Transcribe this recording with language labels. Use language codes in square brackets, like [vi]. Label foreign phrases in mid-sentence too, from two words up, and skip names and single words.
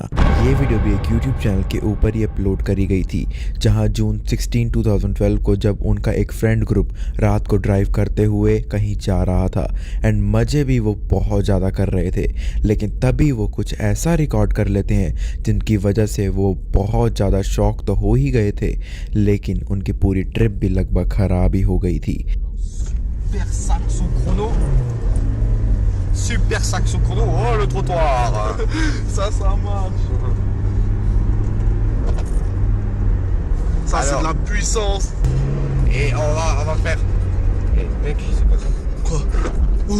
[hi] ये वीडियो भी एक यूट्यूब चैनल के ऊपर ही अपलोड करी गई थी जहाँ जून 16, 2012 को जब उनका एक [en] friend group [hi] रात को ड्राइव करते हुए कहीं जा रहा था एंड मज़े भी वो बहुत ज़्यादा कर रहे थे। लेकिन तभी वो कुछ ऐसा रिकॉर्ड कर लेते हैं जिनकी वजह से वो बहुत ज़्यादा शॉक तो हो ही गए थे लेकिन उनकी पूरी ट्रिप भी लगभग ख़राब ही हो गई थी। [fr] Super saxo chrono, oh le trottoir. Ça marche. Ça alors, c'est de la puissance. Et on va faire. Eh mec, c'est quoi ça? Quoi? Où?